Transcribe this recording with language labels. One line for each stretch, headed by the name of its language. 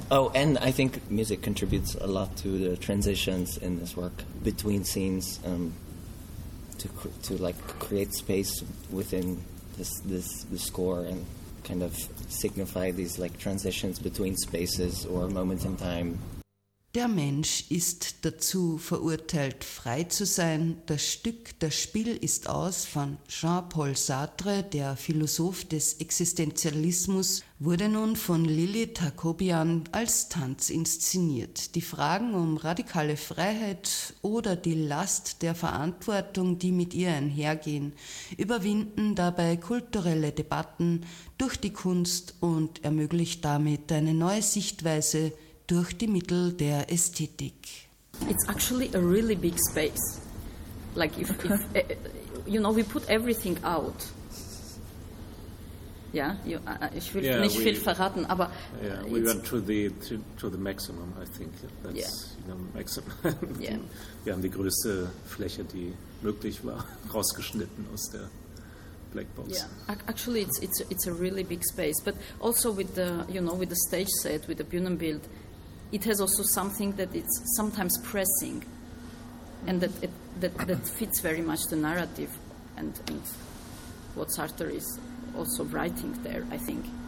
English: Oh, and I think music contributes a lot to the transitions in this work between scenes to like create space within the score and kind of signify these like transitions between spaces or moments in time.
German: Der Mensch ist dazu verurteilt, frei zu sein. Das Stück Das Spiel ist aus von Jean-Paul Sartre, der Philosoph des Existenzialismus, wurde nun von Lili Takobian als Tanz inszeniert. Die Fragen um radikale Freiheit oder die Last der Verantwortung, die mit ihr einhergehen, überwinden dabei kulturelle Debatten durch die Kunst und ermöglicht damit eine neue Sichtweise durch die Mittel der Ästhetik.
English: It's actually a really big space. Like you know, we put everything out.
German: Ja, ich will nicht viel verraten, aber
English: yeah, we went to the maximum, I think. That's you know, maximum. Yeah.
German: Wir haben die größte Fläche, die möglich war, rausgeschnitten aus der Blackbox.
English: Yeah, actually it's a really big space, but also with the, you know, with the stage set, with the Bühnenbild. It has also something that it's sometimes pressing, and that fits very much the narrative, and what Sartre is also writing there, I think.